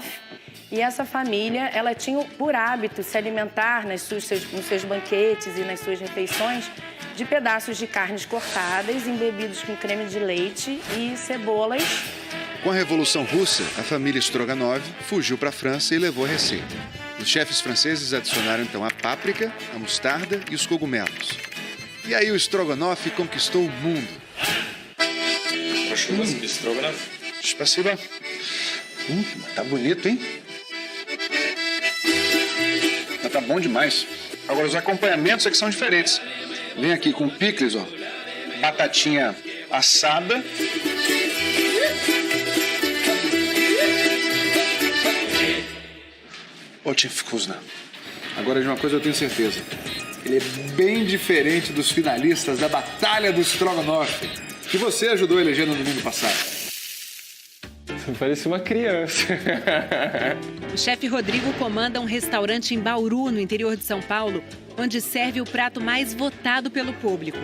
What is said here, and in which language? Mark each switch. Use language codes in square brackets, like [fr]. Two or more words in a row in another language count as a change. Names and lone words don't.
[pt] E essa família, ela tinha por hábito se alimentar nos seus banquetes e nas suas refeições de pedaços de carnes cortadas, embebidos com creme de leite e cebolas. Com a Revolução Russa, a família Stroganov fugiu para a França e levou a receita. Os chefes franceses adicionaram então a páprica, a mostarda e os cogumelos. E aí o Strogonoff conquistou o mundo. [ru] Прошу вас, без Строганов. Спасибо. [pt] Tá bonito, hein? Tá bom demais. Agora, os acompanhamentos é que são diferentes. Vem aqui com picles, ó. Batatinha assada. [ru] Очень вкусно. [pt] Agora, de uma coisa eu tenho certeza. Ele é bem diferente dos finalistas da Batalha do Strogonoff, que você ajudou a eleger no domingo passado. Parecia uma criança. O chefe Rodrigo comanda um restaurante em Bauru, no interior de São Paulo, onde serve o prato mais votado pelo público.